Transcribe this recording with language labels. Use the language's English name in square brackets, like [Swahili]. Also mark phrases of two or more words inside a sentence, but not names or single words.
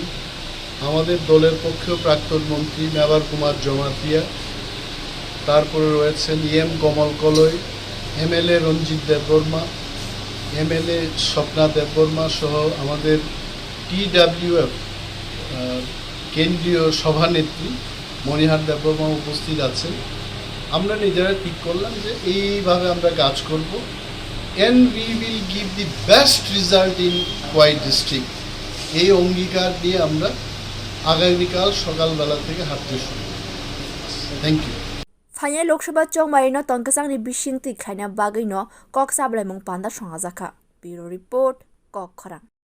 [Bangla] আমাদের দলের পক্ষেও প্রাক্তন মন্ত্রী মেবার কুমার জমাতিয়া, তারপরে রয়েছেন কমল কলই, MLA রঞ্জিত দেববর্মা, MLA স্বপ্না দেববর্মা সহ আমাদের TWF কেন্দ্রীয় সভানেত্রী মনিহার দেববর্মা উপস্থিত আছেন। আমরা নিজেরা ঠিক করলাম যে এইভাবে আমরা কাজ করব [English] and we will give the best result in Khowai district। [Bangla] এই অঙ্গীকার দিয়ে আমরা আগামীকাল সকালবেলা থেকে হাঁটতে শুরু করব। [English] thank you. [Kok Borok] Phainai loksobha chongmarino tongkwchangni bising tui khwlaina bagwi no kok sablaimung panda songchajakha। [English] Bureau report Koklam।